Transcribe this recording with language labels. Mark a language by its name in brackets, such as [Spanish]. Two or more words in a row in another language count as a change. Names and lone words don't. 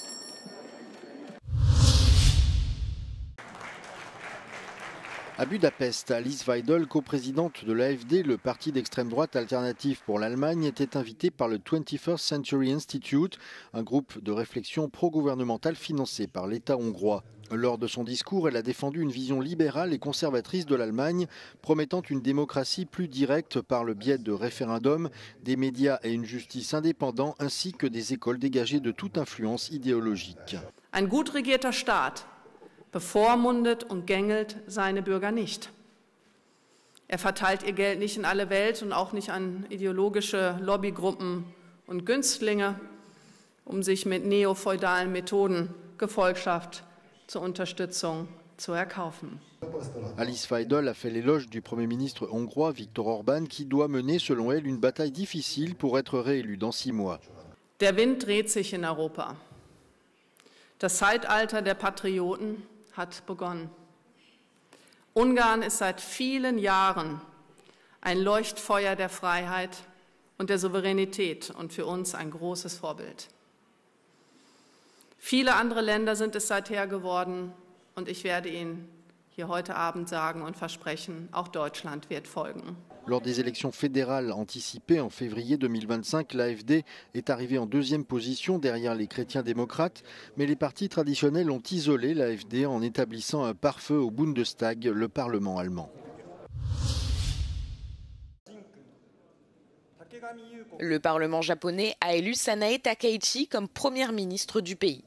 [French] À Budapest, Alice Weidel, coprésidente de l'AfD, le parti d'extrême droite alternatif pour l'Allemagne, était invitée par le 21st Century Institute, un groupe de réflexion pro-gouvernementale financé par l'État hongrois. Lors de son discours, elle a défendu une vision libérale et conservatrice de l'Allemagne, promettant une démocratie plus directe par le biais de référendums, des médias et une justice indépendante, ainsi que des écoles dégagées de toute influence idéologique. [German] Ein gut regierter Staat bevormundet und gängelt seine Bürger nicht. Er verteilt ihr Geld nicht in alle Welt und auch nicht an ideologische Lobbygruppen und Günstlinge, sich mit neofeudalen Methoden Gefolgschaft zur Unterstützung zu erkaufen. [French] Alice Weidel a fait l'éloge du Premier ministre hongrois Viktor Orban qui doit mener, selon elle, une bataille difficile pour être réélu dans 6 mois. [German] Der Wind dreht sich in Europa. Das Zeitalter der Patrioten hat begonnen. Ungarn ist seit vielen Jahren ein Leuchtfeuer der Freiheit und der Souveränität und für uns ein großes Vorbild. Viele andere Länder sind es seither geworden und ich werde Ihnen hier heute Abend sagen und versprechen, auch Deutschland wird folgen. [French] Lors des élections fédérales anticipées en février 2025, l'AfD est arrivée en 2e position derrière les chrétiens démocrates, mais les partis traditionnels ont isolé l'AfD en établissant un pare-feu au Bundestag, le Parlement allemand. Le Parlement japonais a élu Sanae Takaichi comme première ministre du pays.